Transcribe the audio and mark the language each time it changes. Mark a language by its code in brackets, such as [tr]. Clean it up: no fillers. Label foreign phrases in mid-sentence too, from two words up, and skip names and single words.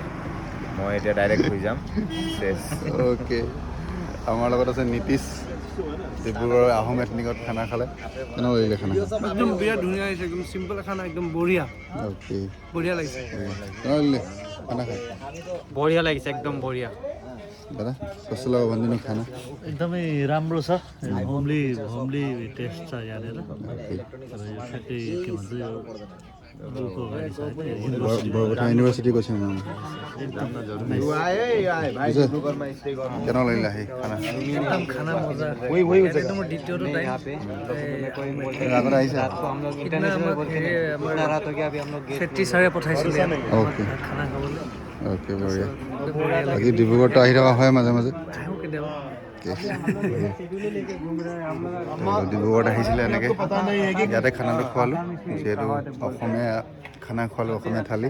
[as] মই এতিয়া ডাইৰেক্ট শুই যাম। অ'কে, আমাৰ লগত আছে নীতিশ, ডিব্ৰুগড় আহোম এথনিকত খানা খালে। কেনেকুৱা লাগিলে খানা? একদম বিৰাট ধুনীয়া হৈছে, একদম চিম্পল খানা, একদম বঢ়িয়া। অ'কে, বঢ়িয়া লাগিছে। কেনেকুৱা লাগিলে খানা খাই? बढिया লাগিছে, [hi] एकदम बढिया। [ne] दादा कस्तो लाग्यो भनिदिनु खाना? एकदमै राम्रो छ, होमली टेस्ट छ यहाँनिर। ठ्याक्कै के भन्छ यो बुलको अगाडि छ बरबोटा युनिभर्सिटीको छेउमा। [as] কেনেকুৱা লাগিলে আহি খানা? [hi] एकदम खाना मजा। एकदम द्वितीयটো टाइम [as] আগত আহিছে? सेट्टी ছাৰে পঠাইছিল অ'কে খানা খাবলৈ। অ'কে, বঢ়িয়া। বাকী ডিব্ৰুগড়তো আহি থকা হয় মাজে মাজে? আহোঁ কেতিয়াবা। ডিব্ৰুগড়ত আহিছিলে এনেকৈ ইয়াতে খানাটো খোৱালোঁ, যিহেতু অসমীয়া খানা খোৱালোঁ, অসমীয়া থালি।